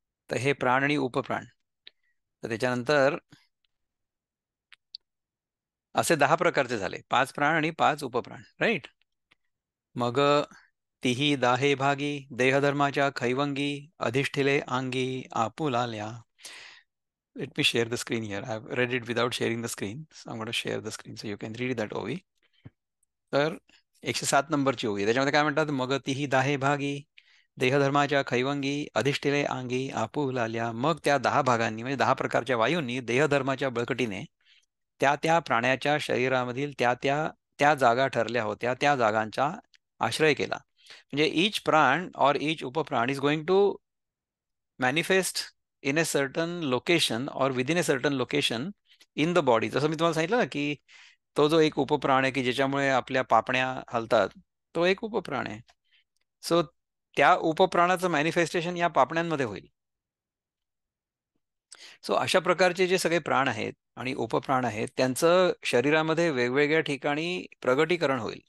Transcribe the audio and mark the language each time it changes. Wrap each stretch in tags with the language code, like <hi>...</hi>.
<mr>तर हे प्राण आणि उपप्राण. तर त्याच्यानंतर असे 10 प्रकारचे झाले, 5 प्राण आणि 5 उपप्राण, राईट. मग तिही दाहे भागी देहधर्माच्या खैवंगी अधिष्ठिले अंगी आपुलाल्या.</mr> <en>Let me share the screen here. I've read it without sharing the screen. So I'm going to share the screen so you can read that ovi.</en> <mr>तर 107 नंबरची ओवी. त्याच्यामध्ये काय म्हणतात? मग तीही दाहे भागी देहधर्माच्या खैवंगी अधिष्ठिले अंगी आपुलाल्या. मग त्या 10 भागांनी म्हणजे 10 प्रकारच्या वायूंनी देहधर्माच्या बळकटीने त्या त्या प्राण्याच्या शरीरामधील त्या त्या त्या जागा ठरल्या होत्या त्या जागांचा आश्रय केला. म्हणजे</mr> <en>each prana और each upaprana is going to manifest in a certain location or within a certain location in the body.</en> <mr>जसं मी तुम्हाला सांगितलं ना की तो जो एक उपप्राण आहे की ज्याच्यामुळे आपल्या पापण्या हलतात, तो एक उपप्राण आहे. सो त्या उपप्राणाचं मॅनिफेस्टेशन या पापण्यांमध्ये होईल. सो अशा प्रकारचे जे सगळे प्राण आहेत आणि उपप्राण आहेत त्यांचं शरीरामध्ये वेगवेगळ्या ठिकाणी प्रगटीकरण होईल.</mr>